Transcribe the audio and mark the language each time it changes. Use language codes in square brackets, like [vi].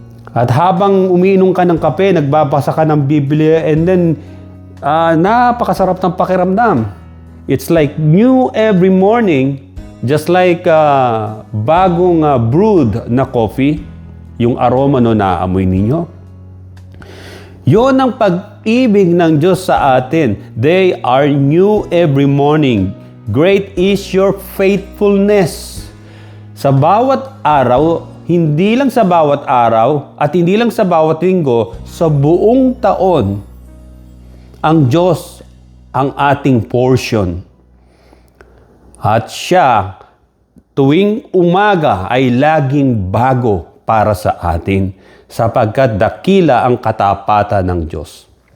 [tl] At habang umiinom ka ng kape, nagbabasa ka ng Biblia, [en] and then, [tl] napakasarap ng pakiramdam. [en] It's like new every morning, just like [tl] bagong brewed na coffee, yung aroma no na amoy ninyo. Yon ang pag-ibig ng Diyos sa atin. [en] They are new every morning. Great is your faithfulness. [tl] Sa bawat araw, hindi lang sa bawat araw at hindi lang sa bawat linggo, sa buong taon, ang Diyos ang ating portion. At siya, tuwing umaga ay laging bago para sa atin, sapagkat dakila ang katapatan ng Diyos.